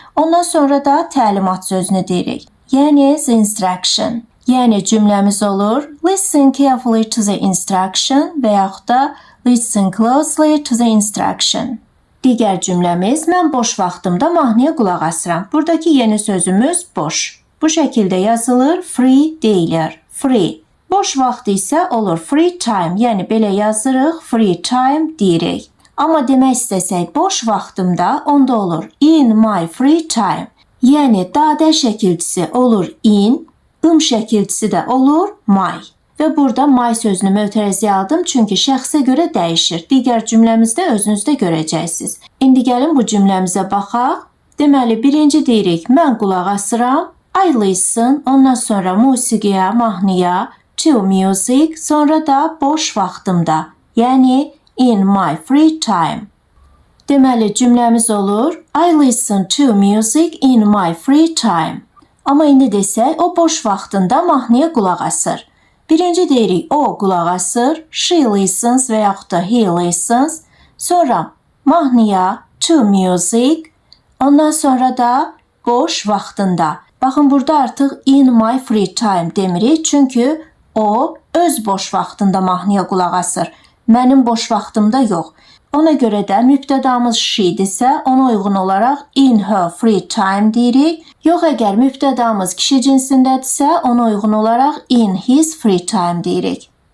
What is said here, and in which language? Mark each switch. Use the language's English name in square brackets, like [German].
[Azerbaijani] Ondan sonra da təlimat sözünü deyirik, yəni the instruction. Yəni cümləmiz olur, [English] listen carefully to the instruction [Azerbaijani] və yaxud da [English] listen closely to the instruction. [Azerbaijani] Digər cümləmiz, mən boş vaxtımda mahnıya qulaq asıram. Buradakı yeni sözümüz boş. Bu şəkildə yazılır, free deyilir, free. Boş vaxt isə olur free time, yəni belə yazırıq, free time deyirik. Amma demək istəsək boş vaxtımda, onda olur [English] in my free time. [Azerbaijani] Yəni dadə şəkilçisi olur in, şəkilçisi də olur my. Və burada my sözünü mötərizəyə aldım, çünki şəxsə görə dəyişir. Digər cümləmizdə özünüz də görəcəksiniz. İndi gəlin bu cümləmizə baxaq. Deməli, birinci deyirik, mən qulaq asıram. [English] I listen, [Azerbaijani] ondan sonra musiqiyə, mahnıya, [English] to music, [Azerbaijani] sonra da boş vaxtımda, yəni [English] in my free time. [Azerbaijani] Deməli, cümləmiz olur, [English] I listen to music in my free time. [Azerbaijani] Amma indi desək, o boş vaxtında mahnıya qulaq asır. Birinci deyirik, o qulaq asır, [English] she listens [Azerbaijani] və yaxud da [English] he listens. [Azerbaijani] Sonra mahnıya, [English] to music, [Azerbaijani] ondan sonra da boş vaxtında. Baxın, burada artıq [English] in my free time [Azerbaijani] demirik, çünki o öz boş vaxtında mahnıya qulaq asır. Mənim boş vaxtımda yox. Ona görə də mübtədamız she-dirsə, ona uyğun olaraq [English] in her free time [Azerbaijani] deyirik. Yox, əgər mübtədamız kişi cinsindədirsə, ona uyğun olaraq [English] in his free time [Azerbaijani] deyirik.